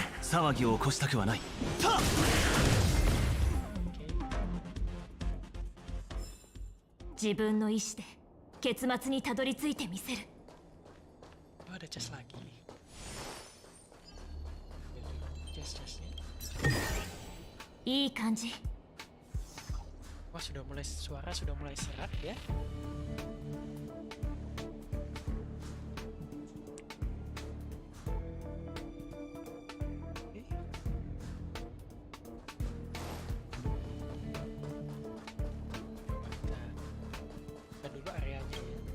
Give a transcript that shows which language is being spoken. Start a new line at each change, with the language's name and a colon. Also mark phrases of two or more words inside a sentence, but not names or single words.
Japanese: 騒ぎを起こしたくはない。自分の意志で結末にたどり着いてみせる。
Indonesian: Oh, ada chest lagi. Chestnya.
Japanese: いい感じ。
Indonesian: Wah, suara sudah mulai serak ya. Oke. Kita dulu areanya ya.